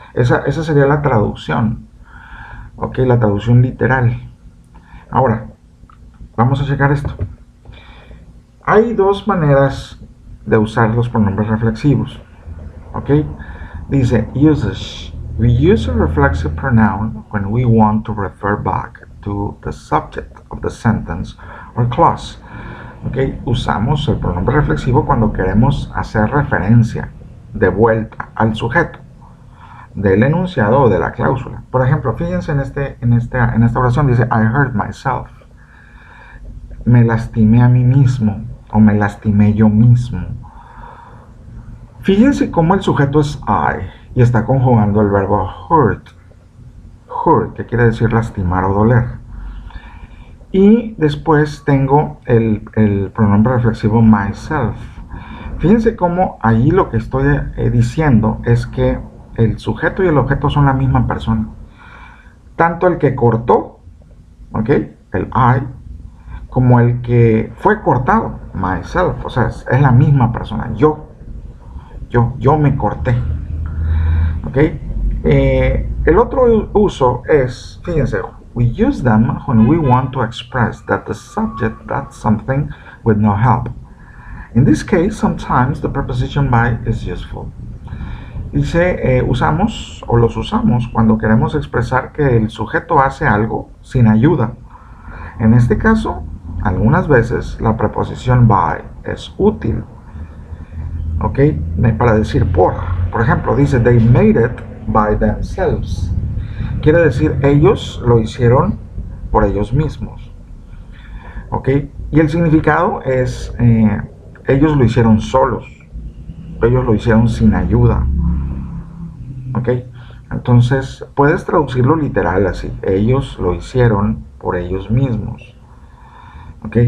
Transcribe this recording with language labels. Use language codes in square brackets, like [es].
[es] Esa sería la traducción, ok, la traducción literal. Ahora, vamos a checar esto. Hay dos maneras de usar los pronombres reflexivos, ok. Dice usage. [en] We use a reflexive pronoun when we want to refer back to the subject of the sentence or clause. Okay. [es] Usamos el pronombre reflexivo cuando queremos hacer referencia de vuelta al sujeto del enunciado o de la cláusula. Por ejemplo, fíjense en esta oración, dice [en] I hurt myself. [es] Me lastimé a mí mismo o me lastimé yo mismo. Fíjense cómo el sujeto es I y está conjugando el verbo hurt. Hurt, que quiere decir lastimar o doler. Y después tengo el pronombre reflexivo myself. Fíjense cómo ahí lo que estoy diciendo es que el sujeto y el objeto son la misma persona. Tanto el que cortó, ¿ok? El I, como el que fue cortado, myself. O sea, es la misma persona. Yo me corté. ¿Ok? El otro uso es, fíjense, [en] we use them when we want to express that the subject does something with no help. In this case, sometimes the preposition by is useful. [es] Dice, usamos o los usamos cuando queremos expresar que el sujeto hace algo sin ayuda. En este caso, algunas veces la preposición by es útil. ¿Ok? Para decir por. Por ejemplo, dice, [en] they made it by themselves. [es] Quiere decir, ellos lo hicieron por ellos mismos. ¿Ok? Y el significado es, ellos lo hicieron solos. Ellos lo hicieron sin ayuda. ¿Ok? Entonces, puedes traducirlo literal así. Ellos lo hicieron por ellos mismos. ¿Ok?